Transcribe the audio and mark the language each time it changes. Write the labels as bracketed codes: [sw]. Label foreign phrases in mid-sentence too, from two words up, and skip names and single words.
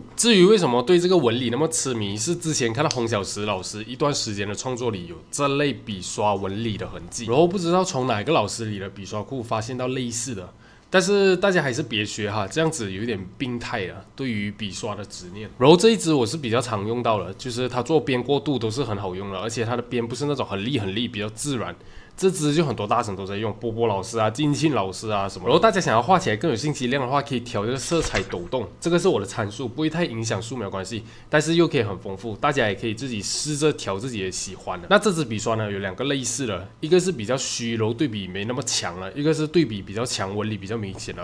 [zh] 至於為什麼對這個紋理那麼痴迷，是之前看到洪小石老師一段時間的創作裡有這類筆刷紋理的痕跡，然後不知道從哪個老師裡的筆刷庫發現到類似的。但是大家還是別學哈，這樣子有點病態了。對於筆刷的執念，然後這一支我是比較常用到的，就是它做邊過渡都是很好用的，而且它的邊不是那種很利，比較自然。這支就很多大神都在用，波波老師啊、金慶老師啊什麼。然後大家想要畫起來更有信息量的話，可以調這個色彩抖動，這個是我的參數，不會太影響素描關係，但是又可以很豐富，大家也可以自己試着調自己的喜歡的。那這支筆刷呢，有兩個類似的，一個是比較虛柔對比沒那麼強了，一個是對比比較強，紋理比較明顯了。